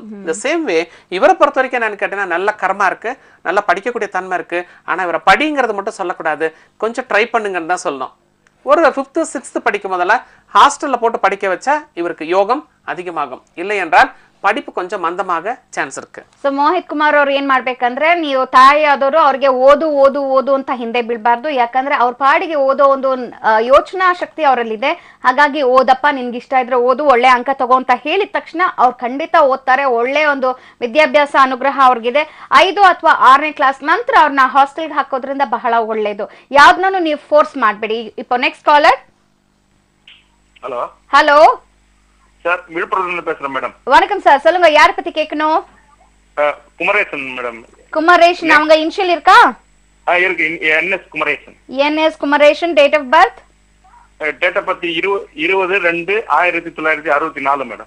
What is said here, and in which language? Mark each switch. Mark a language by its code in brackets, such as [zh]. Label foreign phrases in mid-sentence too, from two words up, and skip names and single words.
[ta] இந்த [en] same way [ta] இவரை பொறுத்த வரைக்கும் என்னன்னு கேட்டீங்கன்னா, நல்ல கர்மா இருக்கு, நல்லா படிக்கக்கூடிய தன்மை இருக்கு. ஆனா இவரை படிங்கிறது மட்டும் சொல்லக்கூடாது, கொஞ்சம் ட்ரை பண்ணுங்கன்னு தான் சொல்லணும். ஒரு 5th 6th படிக்கும் போதெல்ல ஹாஸ்டல்ல போட்டு படிக்க வச்சா இவருக்கு யோகம் அதிகமாகும். இல்லை என்றால் படிப்பு கொஞ்சம் மந்தமாக ಚಾನ್ಸ್ இருக்கு. [kn] ಸೊ ಮೋಹಿತ್ ಕುಮಾರ್ ಅವರು ಏನ್ ಮಾಡ್ಬೇಕಂದ್ರೆ, ನೀವು ತಾಯಿ ಆದವರು ಅವ್ರಿಗೆ ಓದು ಓದು ಓದು ಅಂತ ಹಿಂದೆ ಬೀಳ್ಬಾರ್ದು. ಯಾಕಂದ್ರೆ ಅವ್ರ ಪಾಡಿಗೆ ಓದೋ ಒಂದು ಯೋಚನಾ ಶಕ್ತಿ ಅವರಲ್ಲಿದೆ. ಹಾಗಾಗಿ ಓದಪ್ಪ, ನಿನ್ಗೆ ಇಷ್ಟ ಇದ್ರೆ ಓದು, ಒಳ್ಳೆ ಅಂಕ ತಗೋ ಅಂತ ಹೇಳಿದ ತಕ್ಷಣ ಅವ್ರು ಖಂಡಿತ ಓದ್ತಾರೆ. ಒಳ್ಳೆ ಒಂದು ವಿದ್ಯಾಭ್ಯಾಸ ಅನುಗ್ರಹ ಅವ್ರಿಗಿದೆ. 5 ಅಥವಾ 6ನೇ ಕ್ಲಾಸ್ ನಂತರ ಅವ್ರನ್ನ ಹಾಸ್ಟೆಲ್ಗೆ ಹಾಕೋದ್ರಿಂದ ಬಹಳ ಒಳ್ಳೇದು. ಯಾವ್ದನ್ನೂ ನೀವು ಫೋರ್ಸ್ ಮಾಡ್ಬೇಡಿ. இப்போ [en] next caller. [ta] ஹலோ ஹலோ சார், விழுப்புரத்துல பேசுறேன் மேடம். வணக்கம் சார், சொல்லுங்க, யார பத்தி கேட்கணும்? குமரேசன் மேடம். குமரேஷன். அவங்க இனிஷியல் இருக்கா? இருக்கு, NS குமரேசன். NS குமரேஷன். [en] date of birth? date of birth 20/2/1964 madam.